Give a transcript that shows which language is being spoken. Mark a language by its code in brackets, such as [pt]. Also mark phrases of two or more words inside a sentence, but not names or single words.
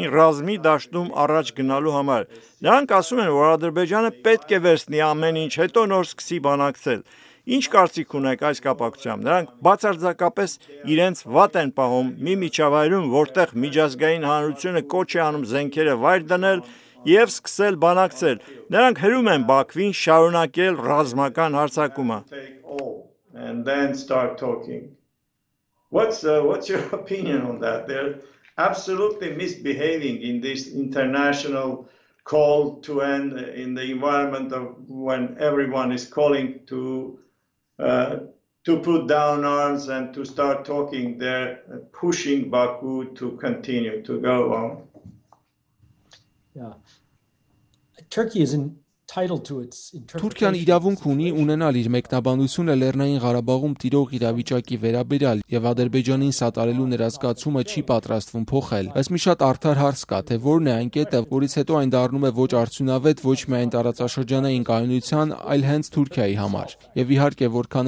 [hy] ռազմի դաշտում առաջ գնալու համար։ Նրանք ասում են, որ Ադրբեջանը պետք է վերցնի ամեն ինչ, հետո նոր սկսի բանակցել։ Ինչ կարծիք ունեք այս կապակցությամբ։ Նրանք բացարձակապես իրենց վատ են պահում մի միջավայրում, որտեղ միջազգային հանրությունը կոչ է անում զենքերը վայր դնել եւ սկսել բանակցել։ Նրանք հրում են Բաքվին շարունակել ռազմական հարձակումը։ [en] And then start talking. What's your opinion on that? They're absolutely misbehaving in this international call to end in the environment of when everyone is calling to put down arms and to start talking. They're pushing Baku to continue to go on. Yeah. Turkey is entitled to its [hy] Թուրքիան իրավունք ունի ունենալ իր մեկնաբանությունը Լեռնային Ղարաբաղում տիրող իրավիճակի վերաբերյալ եւ Ադրբեջանին սատարելու նրա զգացումը չի պատրաստվում փոխել։ Բայց մի շատ արդար հարց կա, թե որն է այն կետը, որից հետո այն դառնում է ոչ արդյունավետ ոչ միայն տարածաշրջանային կայունության, այլ հենց Թուրքիայի համար։ Եվ իհարկե, որքան